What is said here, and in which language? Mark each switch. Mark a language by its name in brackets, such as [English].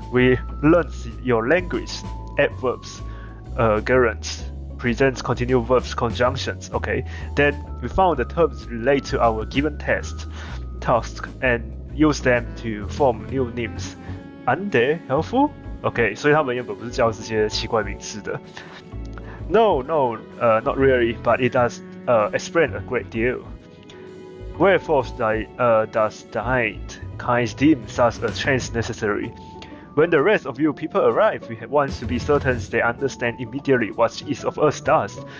[English] We learned your language, adverbs, gerunds, present continuous verbs, conjunctions. Okay, then we found the terms relate to our given task, and use them to form new names. Aren't they helpful? [Chinese] Okay, 所以他们原本不是叫这些奇怪名词的。 [English] No, not really, but it does explain a great deal. Wherefore does thine kind deem such a change necessary? When the rest of you people arrive, we want to be certain they understand immediately what each of us does.